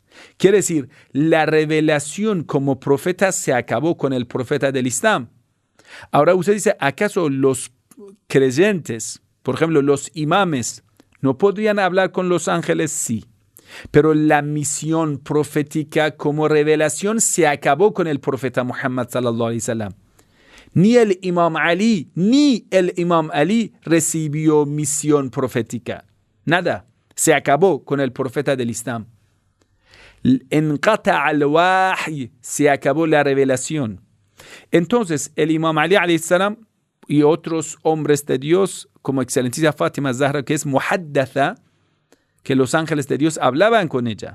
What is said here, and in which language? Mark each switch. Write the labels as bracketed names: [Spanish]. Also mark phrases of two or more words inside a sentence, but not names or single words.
[Spanish] Quiere decir, la revelación como profeta se acabó con el profeta del Islam. Ahora usted dice, ¿acaso los creyentes, por ejemplo, los imames, no podrían hablar con los ángeles? Sí. Pero la misión profética como revelación se acabó con el profeta Muhammad [Arabic] صلى الله عليه وسلم. [Spanish] Ni el Imam Ali recibió misión profética. Nada. Se acabó con el profeta del Islam. [Arabic] انقطع الوحي, [Spanish] se acabó la revelación. Entonces, el Imam Ali [Arabic] عليه السلام [Spanish] y otros hombres de Dios, como excelentísima Fátima Zahra, que es muhaddatha, que los ángeles de Dios hablaban con ella.